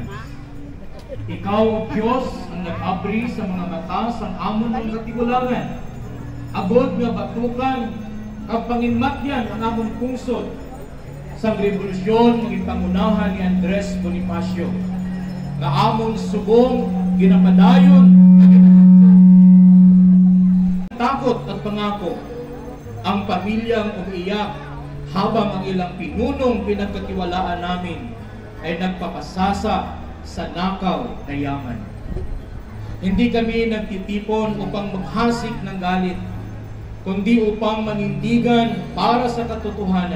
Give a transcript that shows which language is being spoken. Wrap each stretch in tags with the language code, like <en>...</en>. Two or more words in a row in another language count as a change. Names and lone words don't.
<hil>Ikaw, Diyos, ang nag-abri sa mga mata sa amon ng katigulangan. Abot nga batukan kag panginmatyan ang amon pungsod sa revolusyon ng pangunahan ni Andres Bonifacio. Nga amon subong ginapadayon</hil> <tl>takot at pangako ang pamilyang umiiyak habang ang ilang pinunong pinagkatiwalaan namin ay nagpapasasa sa nakaw na yaman. Hindi kami nagtitipon upang maghasik ng galit, kundi upang manindigan para sa katotohanan.</tl>